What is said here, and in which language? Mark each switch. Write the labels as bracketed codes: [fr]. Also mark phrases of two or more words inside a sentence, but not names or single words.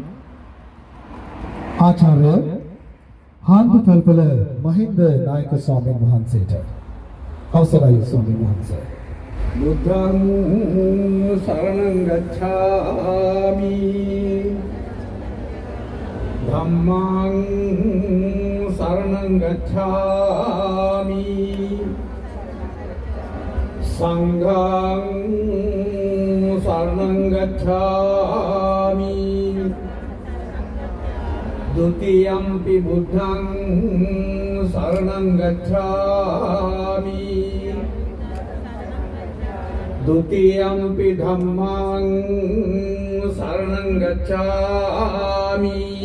[si] ආචාර්ය හාන්දුකල්පල මහින්ද නායක ස්වාමීන් වහන්සේට අවසරයි ස්වාමීන් වහන්සේ [pi] බුද්ධං සරණං ගච්ඡාමි ධම්මං සරණං ගච්ඡාමි සංඝං සරණං ගච්ඡාමි ဒုတိယံ පි බුද්ධං සරණං ගච්ඡාමි ဒုတိယံ පි ධම්මං සරණං ගච්ඡාමි